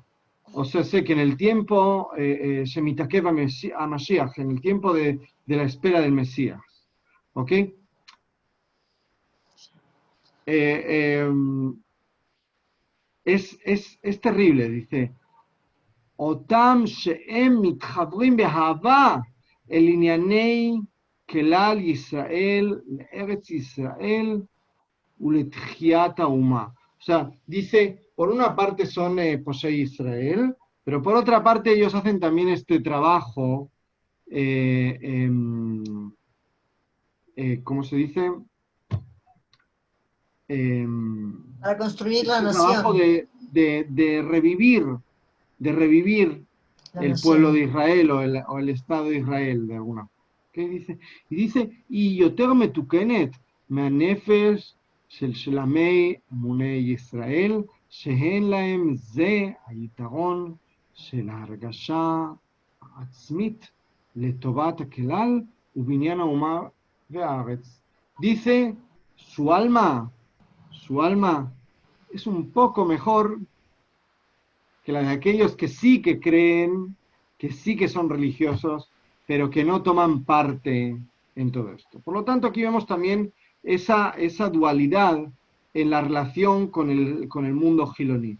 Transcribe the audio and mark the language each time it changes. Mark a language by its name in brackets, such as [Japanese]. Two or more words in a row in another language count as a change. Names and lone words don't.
[Spanish] O sea, sé que en el tiempo Shemitakeva a Mashiach, en el tiempo de la espera del Mesías. ¿Ok? Es terrible, dice. [Hebrew] אותם שהם מתחברים באהבה אל ענייני כלל ישראל, ארץ ישראל, ולתחיית האומה. [Spanish] O sea, dice, por una parte son [Hebrew] פושעי ישראל, [Spanish] pero por otra parte ellos hacen también este trabajo, ¿cómo se dice? Para construir la nación. Trabajo de revivir el pueblo de Israel o el Estado de Israel, de alguna. [Hebrew] ¿Ok? [Spanish] Dice, y [Hebrew] יותר מתוקנת, מהנפש של שלמי אמוני ישראל, שהן להם זה היתרון של ההרגשה העצמית לטובת הכלל ובניין האומה והארץ. [Spanish] Dice, su alma es un poco mejor que la de aquellos que sí que creen, que sí que son religiosos, pero que no toman parte en todo esto. Por lo tanto, aquí vemos también esa dualidad en la relación con el mundo giloní.